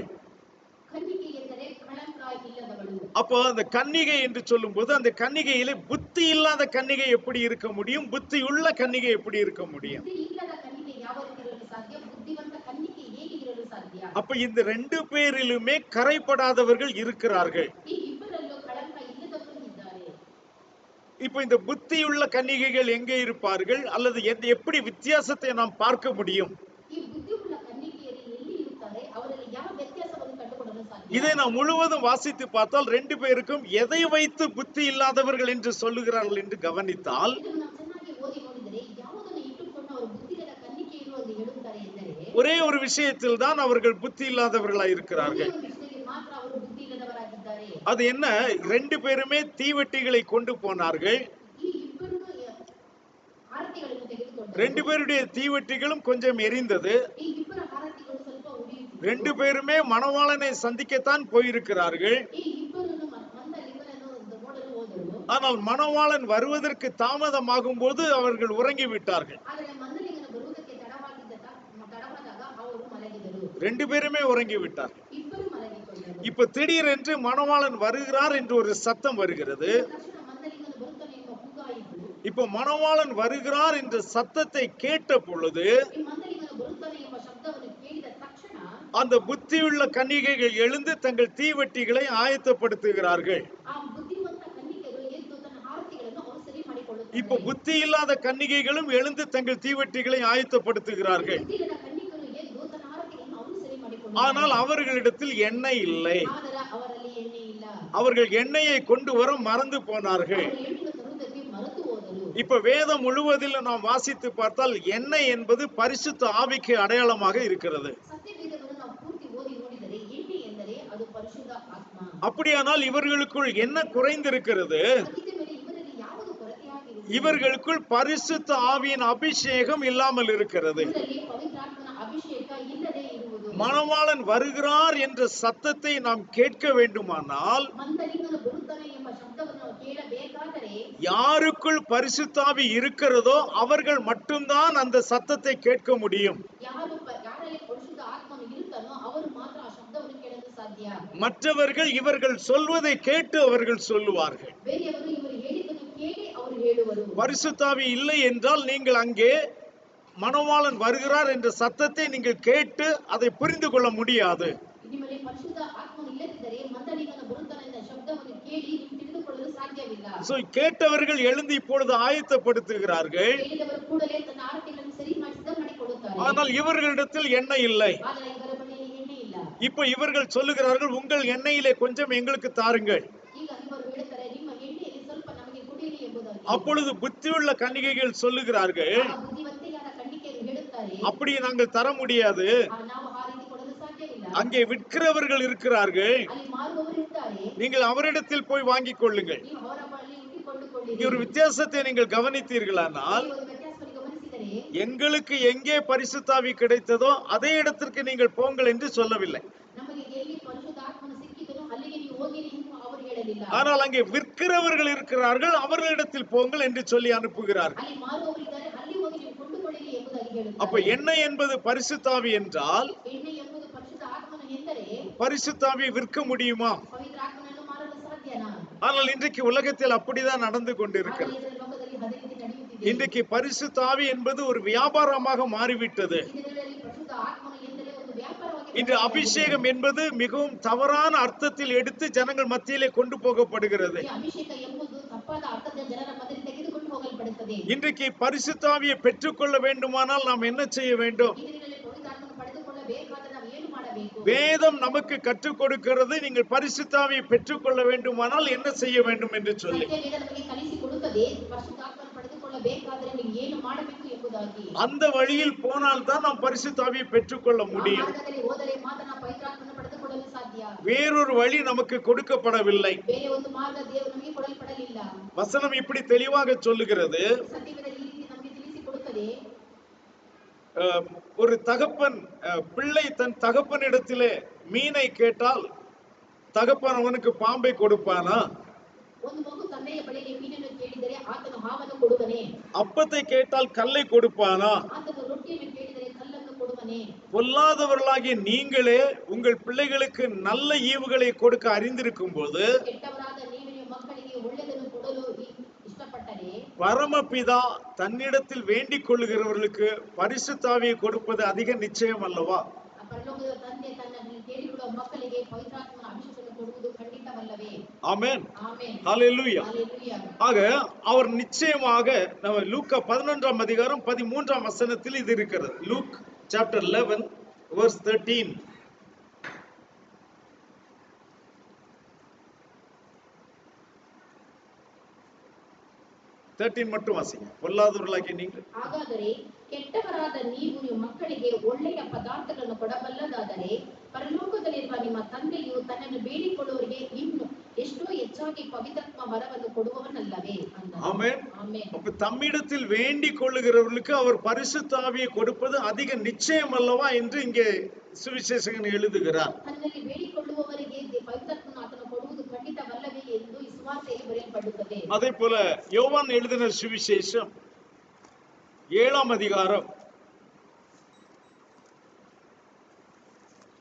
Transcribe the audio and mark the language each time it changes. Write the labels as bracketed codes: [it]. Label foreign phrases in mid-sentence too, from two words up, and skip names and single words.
[kn] ಕನ್ನಿಕೆ ಎಂದರೆ ಕಳಂಕ ಇಲ್ಲದವಳು. [ta] அப்போ அந்த கன்னிகை என்று சொல்லும் போது அந்த கன்னிகையிலே புத்தி இல்லாத கன்னிகை எப்படி இருக்க முடியும், புத்தி உள்ள கன்னிகை எப்படி இருக்க முடியும்? [kn] ಬುದ್ಧಿ ಇಲ್ಲದ ಕನ್ನಿಕೆ ಯಾವ ರೀತಿ ಇರಲು ಸಾಧ್ಯ, ಬುದ್ಧಿವಂತ ಕನ್ನಿಕೆ ಹೇಗೆ ಇರಲು ಸಾಧ್ಯ? [ta] அப்ப இந்த ரெண்டு பேரிலுமே கரைபடாதவர்கள் இருக்கிறார்கள். [kn] ಈ ಇಬ್ಬರಲ್ಲೂ ಕಳಂಕ ಇಲ್ಲದವರು ಇದ್ದಾರೆ. [ta] இப்ப இந்த புத்தியுள்ள கன்னிகைகள் எங்கே இருப்பார்கள், அல்லது எப்படி வித்தியாசத்தை நாம் பார்க்க முடியும்? [kn] ಈ ಬುದ್ಧಿ ಉಳ್ಳ ಕನ್ನಿಕೆಯರು ಎಲ್ಲಿ ಇರುತ್ತಾರೆ, ಅವರಲ್ಲಿ ಯಾವ ವ್ಯತ್ಯಾಸವನ್ನು ಕಂಡುಕೊಳ್ಳಲು ಸಾಧ್ಯ? [ta] இதை நாம் முழுவதும் வாசித்து பார்த்தால் ரெண்டு பேருக்கும் எதை வைத்து புத்தி இல்லாதவர்கள் என்று சொல்லுகிறார்கள் என்று கவனித்தால் [kn] ಇದನ್ನು ನಾವು ಚೆನ್ನಾಗಿ ಓದಿ ನೋಡಿದರೆ ಯಾವುದನ್ನು ಇಟ್ಟುಕೊಂಡು ಅವರು ಬುದ್ಧಿಗಳ ಕನ್ನಿಕೆಯರು ಎಂದು ಹೇಳುತ್ತಾರೆ ಎಂದರೆ [ta] ஒரே ஒரு விஷயத்தில் தான் அவர்கள் புத்தி இல்லாதவர்களாய் இருக்கிறார்கள். [kn] ಒಂದು ವಿಷಯದಲ್ಲಿ ಮಾತ್ರ ಅವರು ಬುದ್ಧಿ ಇಲ್ಲದವರಾಗಿದ್ದಾರೆ. [ta] அது என்ன? ரெண்டு பேருமே தீவெட்டிகளை கொண்டு போனார்கள். [kn] ಈ ಇಬ್ಬರು ಆರತಿಗಳನ್ನು ತೆಗೆದುಕೊಂಡರು. [ta] ரெண்டு பேருடைய தீவெட்டிகளும் கொஞ்சம் எரிந்தது. [kn] ಈ ಇಬ್ಬರ ಆರತಿಗಳು ಸ್ವಲ್ಪ ಉರಿಯುತ್ತಿದ್ದವು. [ta] ரெண்டு பேருமே மணவாளனை சந்திக்கத்தான் போயிருக்கிறார்கள். [kn] ಈ ಇಬ್ಬರು ಮಂದಲಿಂಗನನ್ನು ನೋಡಲು ಹೋದರು. [ta] ஆனால் மணவாளன் வருவதற்கு தாமதமாகும் போது அவர்கள் உறங்கி விட்டார்கள். [kn] ಆದರೆ ಮಂದಲಿಂಗನ ಬರುವುದಕ್ಕೆ ತಡವಾದಾಗ ಅವರು ಮಲಗಿದರು. [ta] ரெண்டு பேருமே உறங்கி விட்டார். [kn] ಇಬ್ಬರು ಮಲಗಿಕೊಂಡರು. [ta] இப்ப திடீரென்று மணவாளன் வருகிறார் என்று ஒரு சத்தம் வருகிறது. [kn] ತಕ್ಷಣ ಮಂದಲಿಂಗನು ಬರುತ್ತಾನೆ ಎಂಬ ಕೂಗಾಯಿತು. [ta] இப்ப மணவாளன் வருகிறார் என்ற சத்தத்தை கேட்ட பொழுது [kn] ಈ ಮಂದಲಿಂಗನು ಬರುತ್ತಾನೆ ಎಂಬ ಶಬ್ದವನ್ನು ಕೇಳಿದ ತಕ್ಷಣ [ta] அந்த புத்தியுள்ள கன்னிகைகள் எழுந்து தங்கள் தீவெட்டிகளை ஆயத்தப்படுத்துகிறார்கள். [kn] ಆ ಬುದ್ಧಿವಂತ ಕನ್ನಿಕೆಗಳು ಎದ್ದು ತನ್ನ ಆರತಿಗಳನ್ನು ಅವರು ಸರಿ ಮಾಡಿಕೊಳ್ಳುತ್ತಾರೆ. [ta] இப்ப புத்தி இல்லாத கன்னிகைகளும் எழுந்து தங்கள் தீவெட்டிகளை ஆயத்தப்படுத்துகிறார்கள். [kn] ಬುದ್ಧಿಯಿಲ್ಲದ ಕನ್ನಿಕೆಗಳು ಎದ್ದು ತನ್ನ ಆರತಿಗಳನ್ನು ಅವರು ಸರಿ ಮಾಡಿಕೊಳ್ಳುತ್ತಾರೆ. [ta] ஆனால் அவர்களிடத்தில் எண்ணெய் இல்லை. [kn] ಆದರೆ ಅವರಲ್ಲಿ ಎಣ್ಣೆ ಇಲ್ಲ. [ta] அவர்கள் எண்ணெயை கொண்டு வர மறந்து போனார்கள். [kn] ಅವರು ಎಣ್ಣೆಯನ್ನು ತರುವುದಕ್ಕೆ ಮರೆತು ಹೋದರು. [ta] இப்ப வேதம் முழுவதில் நாம் வாசித்து பார்த்தால் எண்ணெய் என்பது பரிசுத்த ஆவிக்கு அடையாளமாக இருக்கிறது. [kn] ಸತ್ಯವೇದವನ್ನು ನಾವು ಪೂರ್ತಿ ಓದಿ ನೋಡಿದರೆ ಎಣ್ಣೆ ಎಂದರೆ ಅದು ಪರಿಶುದ್ಧ ಆತ್ಮ. [ta] அப்படியானால் இவர்களுக்குள் என்ன குறைந்திருக்கிறது? [kn] ಹಾಗಿದ್ದ ಮೇಲೆ ಇವರಲ್ಲಿ ಯಾವುದು ಕೊರತೆಯಾಗಿರುವುದು? [ta] இவர்களுக்குள் பரிசுத்த ஆவியின் அபிஷேகம் இல்லாமல் இருக்கிறது. [kn] ಇವರಲ್ಲಿ ಪವಿತ್ರಾತ್ಮನ ಅಭಿಷೇಕ ಇಲ್ಲದೆ ಇರುವುದು. [ta] மணவாளன் வருகிறார் என்ற சத்தத்தை நாம் கேட்க வேண்டுமானால் [kn] ಮಂದಲಿಂಗನು ಬರುತ್ತಾನೆ ಎಂಬ ಶಬ್ದವನ್ನು ನಾವು ಕೇಳಬೇಕಾದರೆ [ta] யாருக்குள் பரிசுத்தாவி இருக்கிறதோ அவர்கள் மட்டும்தான் அந்த சத்தத்தை கேட்க முடியும். [kn] ಯಾರಲ್ಲಿ ಪರಿಶುದ್ಧ ಆತ್ಮನು ಇರುತ್ತಾನೋ ಅವರು ಮಾತ್ರ ಆ ಶಬ್ದವನ್ನು ಕೇಳಲು ಸಾಧ್ಯ. [ta] மற்றவர்கள் இவர்கள் சொல்வதை கேட்டு அவர்கள் சொல்லுவார்கள். [kn] ಬೇರೆಯವರು ಇವರು ಹೇಳಿದ್ದನ್ನು ಕೇಳಿ ಅವರು ಹೇಳುವರು. [ta] பரிசுத்தாவி இல்லை என்றால் நீங்கள் அங்கே மணவாளன் வருகிறார் என்ற சத்தத்தை நீங்கள் கேட்டு அதை புரிந்து கொள்ள முடியாது. [kn] ನಿಮ್ಮಲ್ಲಿ ಪರಿಶುದ್ಧ ಆತ್ಮನು ಇಲ್ಲದಿದ್ದರೆ ಮಂದಲಿಂಗನು ಬರುತ್ತಾನೆ ಎಂಬ ಶಬ್ದವನ್ನು ಕೇಳಿ ನೀವು ತಿಳಿದುಕೊಳ್ಳಲು ಸಾಧ್ಯವಿಲ್ಲ. [ta] சோ கேட்டவர்கள் எழுந்து இப்பொழுது ஆயத்தப்படுத்துகிறார்கள். [kn] ಹೇಳಿದವರು ಕೂಡಲೇ ತನ್ನ ಆರತಿಗಳನ್ನು ಸರಿ ಮಾಡಿ ಸಿದ್ಧ ಮಾಡಿಕೊಳ್ಳುತ್ತಾರೆ. [ta] ஆனால் இவர்களிடத்தில் எண்ணெய் இல்லை. [kn] ಆದರೆ ಇವರ ಬಳಿಯಲ್ಲಿ ಎಣ್ಣೆ ಇಲ್ಲ. [ta] இப்ப இவர்கள் சொல்லுகிறார்கள், உங்கள் எண்ணெயிலே கொஞ்சம் எங்களுக்கு தாருங்கள். [kn] ಈಗ ಇವರು ಹೇಳುತ್ತಾರೆ, ನಿಮ್ಮ ಎಣ್ಣೆಯಲ್ಲಿ ಸ್ವಲ್ಪ ನಮಗೆ ಕೊಡಿರಿ ಎಂಬುದಾಗಿ. [ta] அப்பொழுது புத்தியுள்ள கன்னிகைகள் சொல்லுகிறார்கள், [kn] ಬುದ್ಧಿವಂತೆಯಾದ ಕನ್ನಿಕೆಯರು ಹೇಳುತ್ತಾರೆ, [ta] அப்படி நாங்கள் தர முடியாது. [kn] ನಾವು ಆ ರೀತಿ ಕೊಡಲು ಸಾಧ್ಯವಿಲ್ಲ. [ta] அங்கே விற்கிறவர்கள் இருக்கிறார்கள், [kn] ಅಲ್ಲಿ ಮಾರುವವರು ಇರ್ತಾರೆ, [ta] நீங்கள் அவரிடத்தில் போய் வாங்கிக் கொள்ளுங்கள். [kn] ನೀವು ಅವರ ಬಳಿ ಉಂಟಿಕೊಳ್ಳಿರಿ. [ta] இங்க ஒரு வித்தியாசத்தை நீங்கள் கவனித்தீர்களானால், [kn] ಒಂದು ವ್ಯತ್ಯಾಸವನ್ನು ಗಮನಿಸಿದರೆ [ta] எங்களுக்கு எங்கே பரிசுத்தாவி கிடைத்ததோ அதே இடத்திற்கு நீங்கள் போங்கள் என்று சொல்லவில்லை. [kn] ನಮಗೆ ಎಲ್ಲಿ ಪರಿಶುದ್ಧ ಆತ್ಮನು ಸಿಕ್ಕಿದನೋ ಅಲ್ಲಿಗೆ ನೀವು ಹೋಗಿರಿ ಎಂದು ಅವರು ಹೇಳಲಿಲ್ಲ. [ta] ஆனால் அங்கே விற்கிறவர்கள் இருக்கிறார்கள், அவர்களிடத்தில் போங்கள் என்று சொல்லி அனுப்புகிறார்கள். [kn] ಅಲ್ಲಿ ಮಾರುವವರು ಇದ್ದಾರೆ, ಅಲ್ಲಿ ಹೋಗಿ ನೀವು ಕೊಂಡುಕೊಳ್ಳಿರಿ ಎಂಬುದಾಗಿ ಹೇಳುತ್ತಾರೆ. [ta] அப்ப எண்ணெய் என்பது பரிசுத்தாவி என்றால் [kn] ಎಣ್ಣೆ ಎಂಬುದು ಪರಿಶುದ್ಧ ಆತ್ಮನು ಎಂದರೆ [ta] பரிசுத்தாவியை விற்க முடியுமா? [kn] ಪವಿತ್ರ ಆತ್ಮನನ್ನು ಮಾರಲು ಸಾಧ್ಯನಾ? [ta] ஆனால் இன்றைக்கு உலகத்தில் அப்படிதான் நடந்து [kn] ಆದರೆ [ta] கொண்டிருக்கிறது. [kn] ಇದರ ಲೋಕದಲ್ಲಿ ಅದೇ ರೀತಿ ನಡೆಯುತ್ತಿದೆ. [ta] இன்றைக்கு பரிசுத்தாவி என்பது ஒரு வியாபாரமாக மாறிவிட்டது. [kn] ಈ ದಿನಗಳಲ್ಲಿ ಪರಿಶುದ್ಧ ಆತ್ಮನು ಎಂದರೆ ಒಂದು ವ್ಯಾಪಾರವಾಗಿ [ta] இன்று அபிஷேகம் என்பது மிகவும் தவறான அர்த்தத்தில் எடுத்து ஜனங்கள் மத்தியிலே கொண்டு போகப்படுகிறது. [kn] ಈ ಅಭಿಷೇಕ ಎಂಬುದು ತಪ್ಪಾದ ಅರ್ಥದ ಜನರ ಮಧ್ಯದಲ್ಲಿ ತೆಗೆದುಕೊಂಡು ಹೋಗಲ್ಪಡುತ್ತದೆ. [ta] இன்றைக்கு பரிசுத்தாவியை பெற்றுக்கொள்ள வேண்டுமானால் நாம் என்ன செய்ய வேண்டும்? [kn] ಈ ದಿನಗಳಲ್ಲಿ ಪವಿತ್ರ ಆತ್ಮನು ಪಡೆದುಕೊಳ್ಳಬೇಕಾದರೆ ನಾವು ಏನು ಮಾಡಬೇಕು? [ta] வேதம் நமக்கு கற்றுக் கொடுக்கிறது, நீங்கள் பரிசுத்தாவியை பெற்றுக்கொள்ள வேண்டுமானால் என்ன செய்ய வேண்டும் என்று சொல்லி. [kn] ಸತ್ಯವೇದ ನಮಗೆ ಕಲಿಸಿಕೊಡುತ್ತದೆ, ಪರಿಶುದ್ಧ ಆತ್ಮನು ಪಡೆದುಕೊಳ್ಳಬೇಕಾದರೆ ನೀವು ಏನು ಮಾಡಬೇಕು ಎಂಬುದಾಗಿ. [ta] அந்த வழியில் போனால் தான் நாம் பரிசுத்தாவியை பெற்றுக்கொள்ள [kn] ಆ [ta] முடியும். [kn] ಮಾರ್ಗದಲ್ಲಿ ಹೋದರೆ ಮಾತ್ರ ನಾವು ಪವಿತ್ರ ಆತ್ಮನು ಪಡೆದುಕೊಳ್ಳಲು ಸಾಧ್ಯ. [ta] வேறொரு வழி நமக்கு கொடுக்கப்படவில்லை. [kn] ಬೇರೆ ಒಂದು ಮಾರ್ಗ ದೇವರು ನಮಗೆ ಕೊಡಲ್ಪಡಲಿಲ್ಲ. [ta] வசனம் இப்படி தெளிவாக சொல்லுகிறது. [kn] ಸತ್ಯವೇದ ಈ ರೀತಿ ನಮಗೆ ತಿಳಿಸಿಕೊಡುತ್ತದೆ. [ta] ஒரு தகப்பன் பிள்ளை தன் தகப்பனிடத்திலே மீனை கேட்டால் தகப்பன் அவனுக்கு பாம்பை கொடுப்பானா? [kn] ಒಂದು ಮಗು ತಂದೆಯ ಬಳಿಗೆ ಮೀನನ್ನು ಕೇಳಿದರೆ ಆತನು ಹಾವನ್ನು ಕೊಡುವನೇ? [ta] அப்பத்தை கேட்டால் கல்லை கொடுப்பானா? [kn] ಆತನು ರೊಟ್ಟಿಯನ್ನು ಕೇಳಿದರೆ ಕಲ್ಲನ್ನು ಕೊಡುವನೇ? [ta] பொல்லாதவர்களாகிய நீங்களே உங்கள் பிள்ளைகளுக்கு நல்ல ஈவுகளை கொடுக்க அறிந்திருக்கும் போது [kn] ಕೆಟ್ಟವರಾದ ನೀವು ನಿಮ್ಮ ಮಕ್ಕಳಿಗೆ ಒಳ್ಳೆಯದನ್ನು ಕೊಡಲು ಇಷ್ಟಪಟ್ಟರೆ [ta] பரமபிதா தன்னிடத்தில் வேண்டிக் கொள்ளுகிறவர்களுக்கு பரிசுத்தாவியை கொடுப்பது அதிக நிச்சயம் அல்லவா? [kn] ಪರಲೋಕದ ತಂದೆ ತನ್ನನ್ನು ಕೇಳಿಕೊಳ್ಳುವ ಮಕ್ಕಳಿಗೆ ಪವಿತ್ರಾತ್ಮನ ಅಭಿಷೇಕವನ್ನು ಕೊಡುವುದು ಖಂಡಿತವಲ್ಲವೇ? [ta] ஆமென். [kn] ಆಮೆನ್. [ta] ஹல்லேலூயா. [kn] ಹಲ್ಲೆಲೂಯಾ. [ta] ஆக அவர் நிச்சயமாக நம்ம லூக்கா 11ஆம் அதிகாரம் 13ஆம் வசனத்தில் இது இருக்கிறது. லூக் chapter 11 verse 13. மட்டும் வாசிங்க. பொல்லாதவர்களாகிய நீங்கள் [kn] ಹಾಗಾದರೆ ಕೆಟ್ಟವರಾದ ನೀವು ನಿಮ್ಮ ಮಕ್ಕಳಿಗೆ ಒಳ್ಳೆಯ ಪದಾರ್ಥಗಳನ್ನು ಕೊಡಬಲ್ಲದಾದರೆ ಪರಲೋಕದಲ್ಲಿರುವ ನಿಮ್ಮ ತಂದೆಯು ತನ್ನನ್ನು ಬೇಡಿಕೊಳ್ಳುವವರಿಗೆ ಇನ್ನು ಎಷ್ಟೋ ಹೆಚ್ಚಾಗಿ ಪವಿತ್ರಾತ್ಮ ವರವನ್ನು ಕೊಡುವವನಲ್ಲವೇ? [ta] ஆமென். [kn] ಆಮೆನ್. [ta] அப்ப தம்மிடத்தில் வேண்டிக் கொள்ளுகிறவர்களுக்கு அவர் பரிசுத்த ஆவியை கொடுப்பது அதிக நிச்சயம் அல்லவா என்று இங்கே சுவிசேஷகன் எழுதுகிறார். [kn] ತನ್ನಲ್ಲಿ ಬೇಡಿಕೊಳ್ಳುವವರಿಗೆ ಪವಿತ್ರಾತ್ಮನ ಆತನು ಕೊಡುವುದು ಖಂಡಿತವಲ್ಲವೇ ಎಂದು ಈ ಸುವಾರ್ತೆಯಲ್ಲಿ ಬರೆಯಲ್ಪಡುತ್ತದೆ. [ta] அதே போல யோவான் எழுதின சுவிசேஷம் 7ஆம் அதிகாரம்